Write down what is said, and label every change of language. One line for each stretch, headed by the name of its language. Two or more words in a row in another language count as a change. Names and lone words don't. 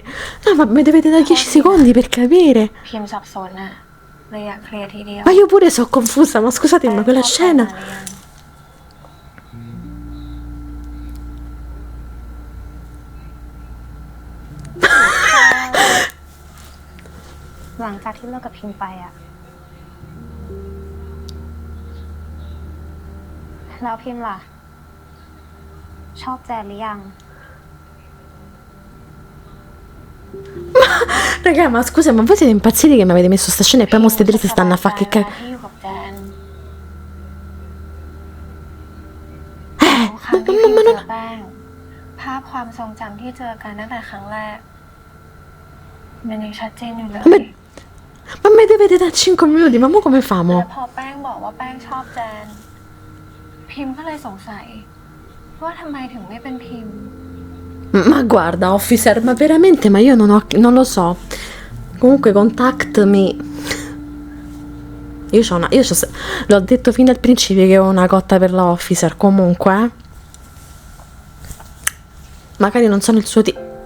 Italian: No, ma mi dovete dare 10 secondi per capire.
Thai: พิมพ์สับสนน่ะเลยอยากเคลียร์ทีเดียว
Italian: Ma io pure sono confusa, ma scusatemi, ma quella scena...
Thai: หลังจากที่เลิกกับพิมพ์ไปอ่ะ แล้วพิมพ์ล่ะ ชอบแจนหรือยัง
Italian: Raga, ma scusa, ma voi siete impazziti che mi avete messo sta scena e poi mo ste tre si stanno a fare che
Thai: ที่อยู่กับแจน
Italian: ma
Thai: ครั้งที่พิมพ์เจอ
Italian: non...
Thai: แป้งที่เจอกันตั้งแต่ครั้งแรกมันยังชัดเจนอยู่เลย
Italian: Ma mi dovete da 5 minuti, ma mo come
Thai: แล้ว
Italian: famo?
Thai: พอแป้งบอกว่าแป้งชอบแจนพิมพ์ก็เลยสงสัยว่าทำไมถึงไม่เป็นพิมพ์
Italian: Ma guarda, officer, ma veramente, ma io non lo so. Comunque, contattami. L'ho detto fin dal principio che ho una cotta per la officer. Comunque, magari non sono il suo tipo.